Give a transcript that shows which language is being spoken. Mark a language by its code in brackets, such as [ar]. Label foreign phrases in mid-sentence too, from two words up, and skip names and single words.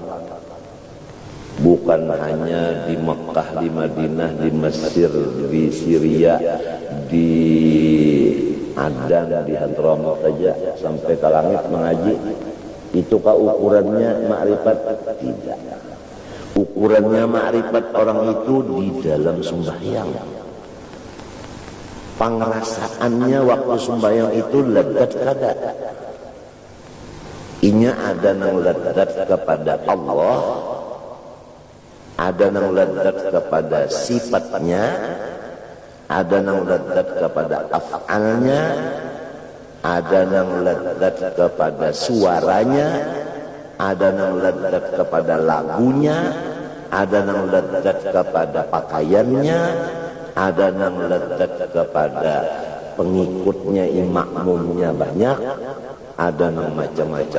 [id] Bukan hanya di Mekah, di Madinah, di Mesir, di Syria, di Adan, di Hadramut saja sampai ke langit mengaji. Itukah ukurannya makrifat? Tidak. Ukurannya makrifat orang itu di dalam sembahyang. [bjn] Pengrasaannya waktu sembahyang itu lezat kada. Inya ada nang lezat kepada Allah, ada nang lezat kepada sifatnya, ada nang lezat kepada af'alnya, ada nang lezat kepada suaranya, ada nang lezat kepada lagunya, ada nang lezat kepada pakaiannya, ada nang lezat kepada pengikutnya, makmumnya banyak, ada nang macam-macam.